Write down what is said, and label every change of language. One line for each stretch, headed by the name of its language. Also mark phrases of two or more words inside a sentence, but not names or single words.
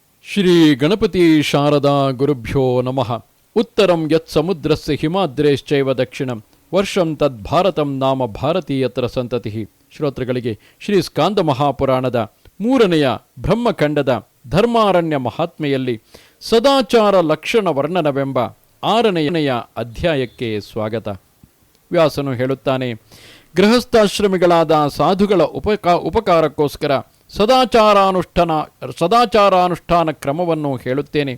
Sanskrit: ಶ್ರೀ ಗಣಪತಿ ಶಾರದಾ ಗುರುಭ್ಯೋ ನಮಃ. ಉತ್ತರಂ ಯತ್ ಸಮುದ್ರಸ್ಯ ಹಿಮಾದ್ರೇಶ್ಚೈವ ದಕ್ಷಿಣಂ ವರ್ಷಂ ತದ್ಭಾರತಂ ನಾಮ ಭಾರತೀಯತ್ರ ಸಂತತಿ.
Kannada: ಶ್ರೋತೃಗಳಿಗೆ ಶ್ರೀ ಸ್ಕಾಂದ ಮಹಾಪುರಾಣದ 3ನೆಯ ಬ್ರಹ್ಮಖಂಡದ ಧರ್ಮಾರಣ್ಯ ಮಹಾತ್ಮೆಯಲ್ಲಿ ಸದಾಚಾರ ಲಕ್ಷಣ ವರ್ಣನವೆಂಬ 6ನೆಯ ಅಧ್ಯಾಯಕ್ಕೆ ಸ್ವಾಗತ. ವ್ಯಾಸನು ಹೇಳುತ್ತಾನೆ, ಗೃಹಸ್ಥಾಶ್ರಮಿಗಳಾದ ಸಾಧುಗಳ ಉಪಕಾರಕ್ಕೋಸ್ಕರ ಸದಾಚಾರಾನುಷ್ಠಾನ ಕ್ರಮವನ್ನು ಹೇಳುತ್ತೇನೆ.